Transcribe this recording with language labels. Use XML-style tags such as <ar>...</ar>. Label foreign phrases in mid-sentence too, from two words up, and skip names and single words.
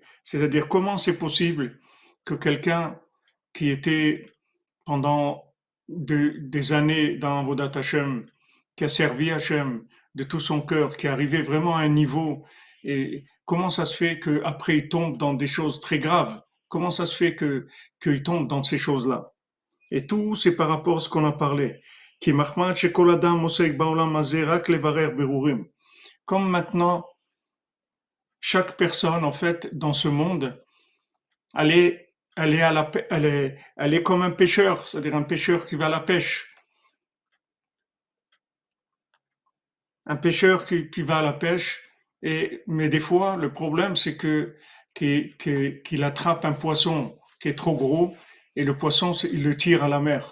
<fr>C'est-à-dire comment c'est possible que quelqu'un qui était pendant des années dans</fr> <he>עבודת השם,</he> <fr>qui a servi Hashem de tout son cœur, qui est arrivé vraiment à un niveau, et comment ça se fait qu'après il tombe dans des choses très graves? Comment ça se fait qu'il tombe dans ces choses-là? Et tout, c'est par rapport à ce qu'on a parlé.</fr> <he>כי מחמת שכל אדם עוסק בעולם הזה רק לברר בירורים.</he> <fr>Comme maintenant, chaque personne, en fait, dans ce monde, elle est comme un pêcheur, c'est-à-dire un pêcheur qui va à la pêche. Un pêcheur qui va à la pêche, mais des fois, le problème, c'est qu'il attrape un poisson qui est trop gros et le poisson, il le tire à la mer.</fr>